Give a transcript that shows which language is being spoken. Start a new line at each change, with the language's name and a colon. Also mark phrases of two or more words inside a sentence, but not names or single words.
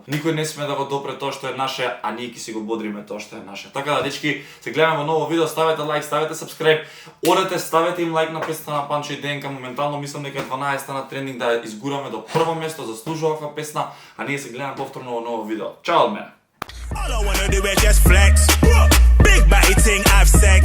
Macedonian: Никој не сме да го допре тоа што е наше, а ние ќе си го бодриме тоа што е наше. Така да, дечки, се гледаме во ново видео, ставете лайк, ставете сабскрајб, одете, ставете им лайк на песната на Панчо и ДНК. Моментално мислам дека 12 на трендинг да изгураме до прво место, заслужува оваа песна, а ние се гледаме повторно во ново видео. Чао од мене!
English: All I wanna do is just flex. Big bag. everything I've